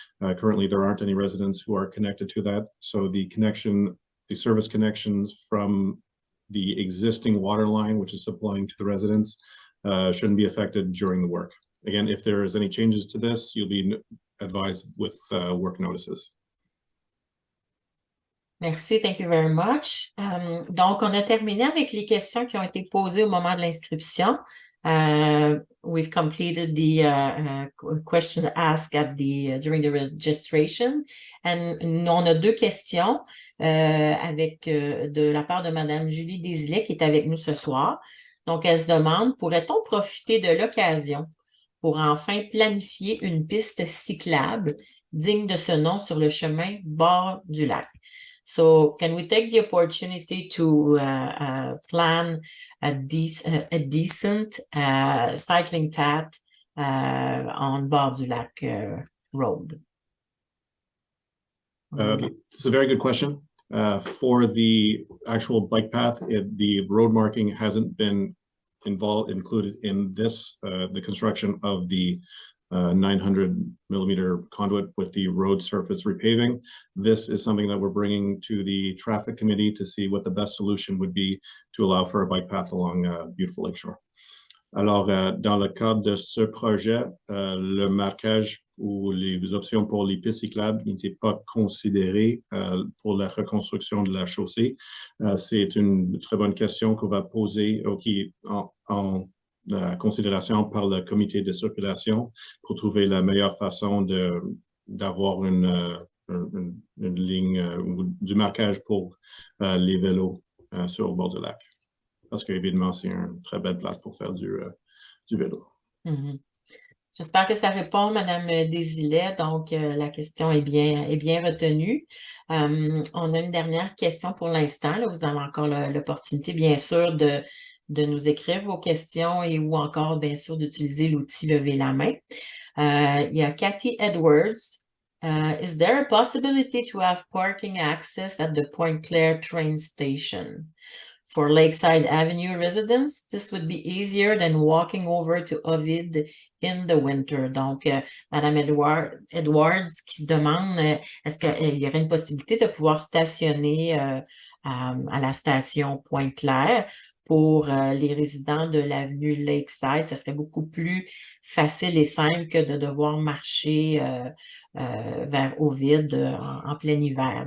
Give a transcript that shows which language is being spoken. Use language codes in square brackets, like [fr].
[en] Currently, there aren't any residents who are connected to that. So the service connections from the existing water line, which is supplying to the residents, shouldn't be affected during the work. Again, if there is any changes to this, you'll be advised with work notices. Merci, thank you very much. [fr] Donc, on a terminé avec les questions qui ont été posées au moment de l'inscription. [en] We've completed the question asked during the registration. [fr] And on a 2 questions avec de la part de Madame Julie Desilets qui est avec nous ce soir. Donc, elle se demande, pourrait-on profiter de l'occasion pour enfin planifier une piste cyclable digne de ce nom sur le chemin bord du lac? [en] So, can we take the opportunity to plan a decent cycling path on bord du lac road? It's a very good question. For the actual bike path, the road marking hasn't been included in this, the construction of the 900 millimeter conduit with the road surface repaving. This is something that we're bringing to the traffic committee to see what the best solution would be to allow for a bike path along beautiful lakeshore. [fr] Alors, dans le cadre de ce projet, le marquage ou les options pour les pistes cyclables n'étaient pas considérées pour la reconstruction de la chaussée. C'est une très bonne question qu'on va poser en considération par le comité de circulation pour trouver la meilleure façon d'avoir une ligne ou du marquage pour les vélos sur le bord du lac. Parce qu'évidemment, c'est une très belle place pour faire du vélo. Mm-hmm. J'espère que ça répond, Madame Desilets. Donc, la question est bien retenue. On a une dernière question pour l'instant. Vous avez encore l'opportunité, bien sûr, de nous écrire vos questions et ou encore, bien sûr, d'utiliser l'outil Lever la main. Il y a Cathy Edwards. [en] Is there a possibility to have parking access at the Pointe-Claire train station? For Lakeside Avenue residents, this would be easier than walking over to Ovid in the winter. [fr] Donc, Madame Edwards qui se demande est-ce qu'il y aurait une possibilité de pouvoir stationner à la station Pointe-Claire pour les résidents de l'avenue Lakeside. Ça serait beaucoup plus facile et simple que de devoir marcher vers Ovid en plein hiver.